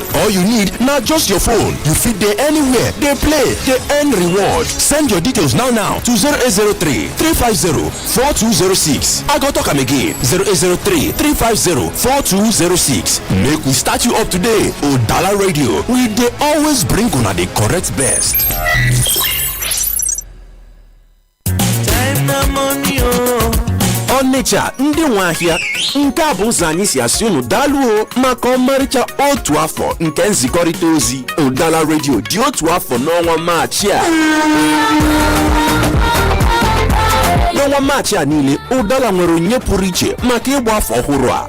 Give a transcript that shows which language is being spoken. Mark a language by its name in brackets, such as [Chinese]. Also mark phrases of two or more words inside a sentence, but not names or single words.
[Nigerian Pidgin] All you need na just your phone. You fit dey anywhere, dey play, dey earn reward. Send your details now to 0803-350-4206. I go talk am again. 0803-350-4206. Make we start you up today. Udala Radio, we dey always bring una the correct best. [Igbo] Onitsha ndị nwe ahịa, nke a bụ ụzọ anyị si asị unu daalụ maka ọmarịcha otu afọ nke nzikọrịta ozi. Udala Radio dị otu afọ n'ọnwa Maachị a. N'ọnwa Maachị a niile, Udala nwere onyinye pụrụ iche maka ịgba afọ ọhụrụ a.